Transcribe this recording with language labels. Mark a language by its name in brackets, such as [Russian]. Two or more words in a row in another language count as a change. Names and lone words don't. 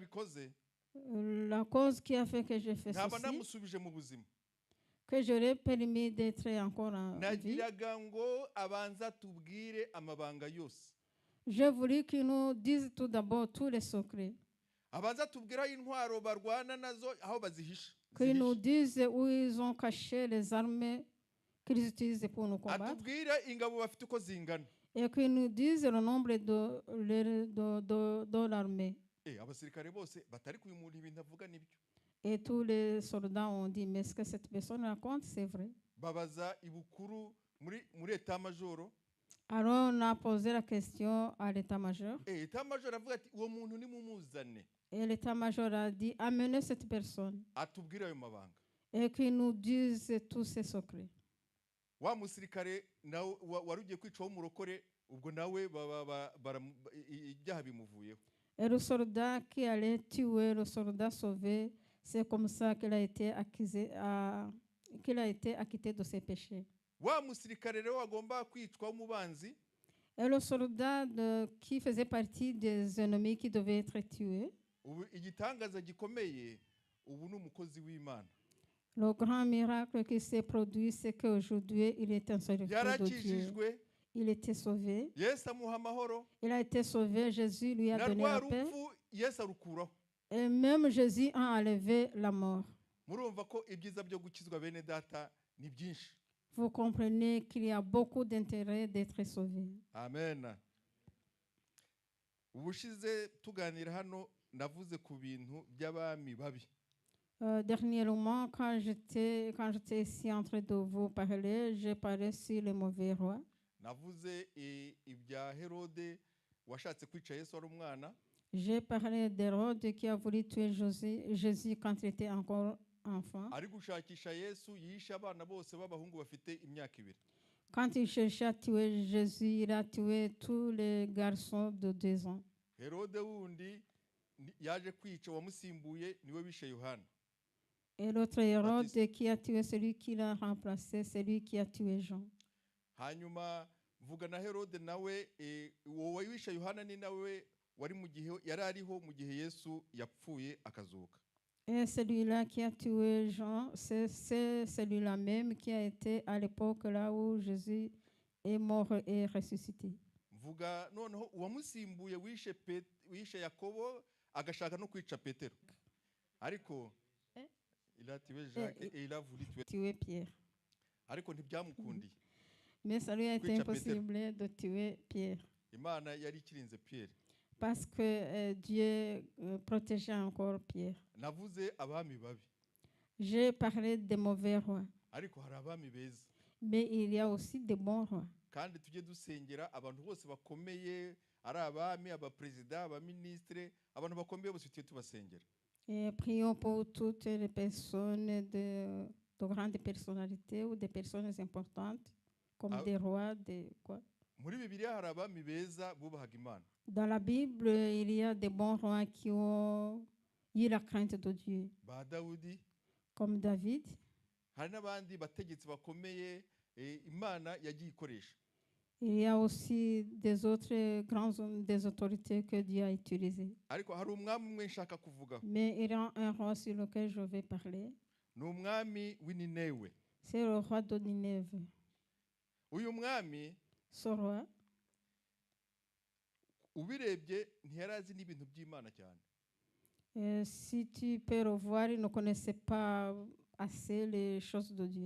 [Kinyarwanda] Impamvu nabikoze. [French] La cause qui a fait que j'ai fait [Kinyarwanda] ntaba [French] ceci, [Kinyarwanda] namusubije mu buzima, [French] que j'aurais permis d'être encore en vie, [Kinyarwanda] nagiraga ngo abanza tubwire amabanga yose, [French] j'ai voulu qu'ils nous disent tout d'abord tous les secrets, [Kinyarwanda] abanza tubwire aho intwaro barwana nazo aho bazihisha, [French] qu'ils nous disent où ils ont caché les armes qu'ils utilisent pour nous combattre, [Kinyarwanda] atubwire ingabo bafite uko zingana. [French] et qu'ils nous disent le nombre de l'armée. [Kinyarwanda] Abasirikare bose batari kuyu muntu ibintu avuga nibyo. [French] Et tous les soldats ont dit, mais est-ce que cette personne raconte, c'est vrai? [Kinyarwanda] Babaza ibukuru muri état-major. [French] Alors on a posé la question à l'état-major. [Kinyarwanda] État-major avuga ati uwo muntu ni mumuzane. [French] Et l'état-major a dit, amenez cette personne. [Kinyarwanda] Atubwire ayo mabanga. [French] Et qu'il nous dise tous ses secrets. [Kinyarwanda] Wa musirikare nawe warugiye kwicaho umurokore ubwo nawe ibyaha bimuvuyeho. [French] Et le soldat qui allait tuer le soldat sauvé, c'est comme ça qu'il a été acquitté de ses péchés. [Kinyarwanda] Wa musirikare rero agomba kwicwa umubanzi. [French] Et le soldat qui faisait partie des ennemis qui devaient être tués. [Kinyarwanda] Ubu igitangaza gikomeye ubu ni umukozi w'Imana. [French] Le grand miracle qui s'est produit, c'est qu'aujourd'hui, il est un serviteur de Dieu. Il était sauvé. Il a été sauvé. Jésus lui a donné la paix. Et même Jésus a enlevé la mort. Vous comprenez qu'il y a beaucoup d'intérêt d'être sauvé. Amen. [Kinyarwanda] Ubushize tuganira hano navuze ku bintu by'abami babi. [French] Dernièrement, quand j'étais ici en train de vous parler, j'ai parlé sur le mauvais roi. [Kinyarwanda] Navuze ibya Herode washatse kwica Yesu ari umwana. [French] J'ai parlé d'Hérode qui a voulu tuer Jésus quand il était encore enfant. [Kinyarwanda] Ari gushakisha Yesu yishe abana bose b'abahungu bafite imyaka 2. [French] Quand il cherchait à tuer Jésus, il a tué tous les garçons de 2 ans. [Kinyarwanda] Herode wundi yaje kwica wamusimbuye niwe bishe Yohana. [French] Et l'autre Hérode qui a tué celui qui l'a remplacé, c'est lui qui a tué Jean. [Kinyarwanda] Hanyuma vuga na Herode nawe wowe wishe Yohana ni nawe wari mu gihe yari ariho mu gihe Yesu yapfuye akazuka. [French] Et celui-là qui a tué Jean, c'est celui-là même qui a été à l'époque là où Jésus est mort et ressuscité. [Kinyarwanda] Vuga noneho uwamusimbuye wishe Yakobo agashaka no kwica Petero. [French] Ariko il a tué Jacques et il a voulu tuer Pierre. [Kinyarwanda] Ariko ntibyamukundiye. [French] Mais ça lui a été impossible de tuer Pierre. [Kinyarwanda] Imana yari ikirinze Pierre. [French] Parce que Dieu protégeait encore Pierre. [Kinyarwanda] Navuze abami babi. [French] J'ai parlé des mauvais rois. [Kinyarwanda] Ariko hari abami beza. [French] Mais il y a aussi des bons rois. [Kinyarwanda] Kandi tujye dusengera abantu bose bakomeye ari abami, abapresident, abaministre, abantu bakomeye bose tujye tubasengera. [French] Et prions pour toutes les personnes de grandes personnalités ou des personnes importantes comme des rois, des quoi. [Kinyarwanda] Muri Bibiliya hari abami beza bubahaga Imana. [French] Dans la Bible, il y a des bons rois qui ont eu la crainte de Dieu. [Kinyarwanda] Ba Dawudi. [French] Comme David. [Kinyarwanda] Hari n'abandi bategetsi bakomeye Imana yagiye ikoresha. [French] Il y a aussi des autres grands hommes, des autorités que Dieu a utilisées. [Kinyarwanda] Ariko hari umwami umwe nshaka kuvuga. [French] Mais il y a un roi sur lequel je vais parler. [Kinyarwanda] Ni umwami w'Ninewe. [French] C'est le roi de Nineve. [Kinyarwanda] Uyu mwami [French] ce roi, [Kinyarwanda] ubirebye ntiyarazi n'ibintu by'Imana cyane. [French] Si tu peux le voir, il ne connaissait pas assez les choses de Dieu.